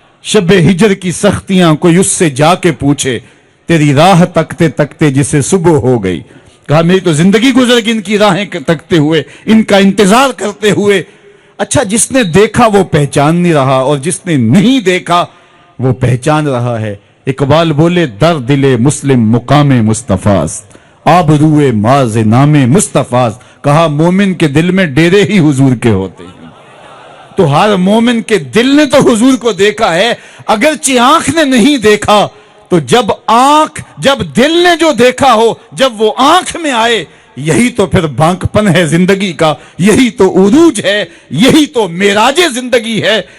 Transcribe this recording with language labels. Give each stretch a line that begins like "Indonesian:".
Urdu: شب ہجر کی سختیاں کوئی اس سے جا کے پوچھے، تیری راہ تکتے تکتے جسے صبح ہو گئی. کہا میری تو زندگی گزر گئی ان کی راہیں تکتے ہوئے، ان کا انتظار کرتے ہوئے. اچھا جس نے دیکھا وہ پہچان نہیں رہا، اور جس نے نہیں دیکھا وہ پہچان رہا ہے. اقبال بولے
Persian: در دل مسلم مقام مصطفیٰست، آبروئے ماز نام مصطفیٰست.
Urdu: کہا مومن کے دل میں ڈیرے ہی حضور کے ہوتے ہیں. تو ہر مومن کے دل نے تو حضور کو دیکھا ہے، اگرچہ آنکھ نے نہیں دیکھا. تو جب دل نے جو دیکھا ہو، جب وہ آنکھ میں آئے، یہی تو پھر بانک پن ہے زندگی کا، یہی تو عروج ہے، یہی تو معراج زندگی ہے.